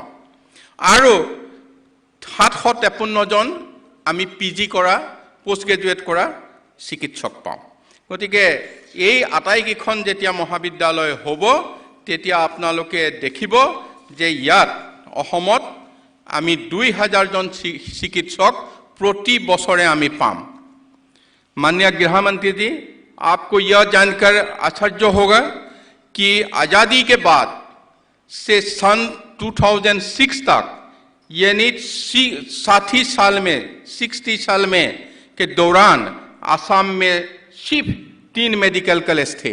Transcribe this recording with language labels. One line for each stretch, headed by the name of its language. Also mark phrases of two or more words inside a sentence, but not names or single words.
Assamese: আৰু 753জন আমি পিজি কৰা,
English: post graduate
Assamese: কৰা চিকিৎসক পাওঁ। গতিকে এই আটাইকেইখন যেতিয়া মহাবিদ্যালয় হ'ব তেতিয়া আপোনালোকে দেখিব যে ইয়াত অসমত আমি 2000জন চিকিৎসক প্ৰতি বছৰে আমি পাম।
Hindi: माननीय गृह मंत्री जी, आपको यह जानकर आश्चर्य होगा कि आज़ादी के बाद से सन 2006 तक यानी 60 साल में 60 साल में के दौरान आसाम में सिर्फ 3
English: medical college
Hindi: थे।